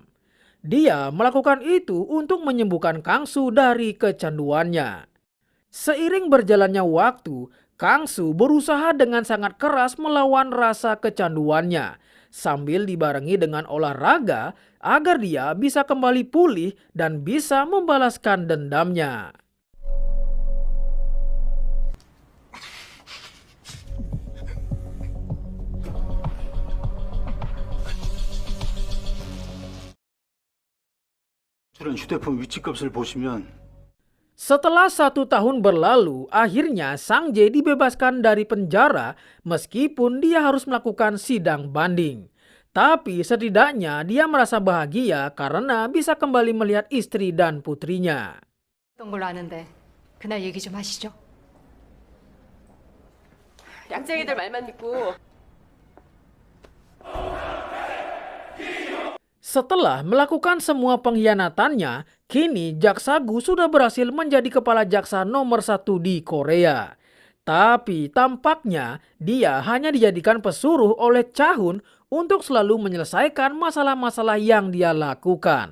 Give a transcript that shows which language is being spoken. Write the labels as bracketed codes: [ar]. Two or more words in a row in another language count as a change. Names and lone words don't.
[id] Dia melakukan itu untuk menyembuhkan Kang-soo dari kecanduannya. Seiring berjalannya waktu, Kangsu berusaha dengan sangat keras melawan rasa kecanduannya, sambil dibarengi dengan olahraga agar dia bisa kembali pulih dan bisa membalaskan dendamnya. [ko] 저런 휴대폰 위치값을 보시면 [id] Setelah 1 tahun berlalu, akhirnya Sang Jae dibebaskan dari penjara meskipun dia harus melakukan sidang banding. Tapi setidaknya dia merasa bahagia karena bisa kembali melihat istri dan putrinya. [ko] 했던 걸로 아는데 그날 얘기 좀 하시죠. 약쟁이들 말만 믿고 [id] Setelah melakukan semua pengkhianatannya, kini Jaksagu sudah berhasil menjadi kepala jaksa nomor 1 di Korea. Tapi tampaknya dia hanya dijadikan pesuruh oleh Cha-hun untuk selalu menyelesaikan masalah-masalah yang dia lakukan.